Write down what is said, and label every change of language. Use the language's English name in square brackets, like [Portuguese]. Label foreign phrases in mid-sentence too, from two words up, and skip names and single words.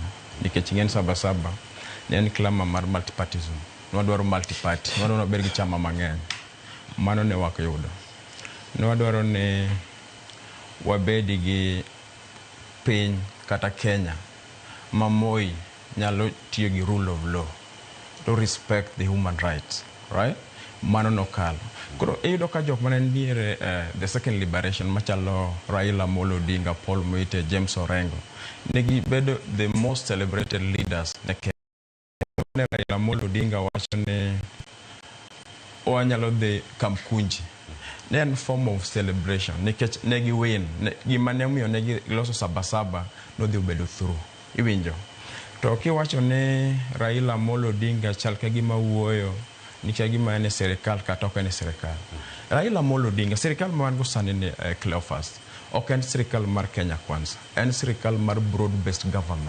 [Luo (Kenya and Tanzania)] Nikech ng'eni Sabasaba ne en klama mar multipartism. Nwadwaro multiparty. Nwadwaro ber gi chama mang'eny. Mano ne wak yudo. Nwadwaro ni wabedi gi piny kata Kenya ma Moi nyalo tiyo gi [English] rule of law to respect the human rights, right? [Luo (Kenya and Tanzania)] Mano no kalo. Koro iyudo ka jok mane niere [English] the second liberation [Luo (Kenya and Tanzania)] machalo Raila Amolo Odinga, Paul Muite, James Orengo negi bedo [English] the most celebrated leaders [Luo (Kenya and Tanzania)] ne Kenya. Raila Amolo Odinga wacho ne onyalo dhi Kamkunji. Ne en [English] form of celebration [Luo (Kenya and Tanzania)] nikech negi win gima ne omiyo negi loso Sabasaba no dhi bedo through. Iwinjo. To kiwacho ne Raila Amolo Odinga chal ka gima wuoyo nikech gima en serikal kata ok en serikal. Raila Amolo Odinga serikal ma wan go sani ne Cleophas ok en serikal mar Kenya Kwanza, en serikal mar [English] broad based government.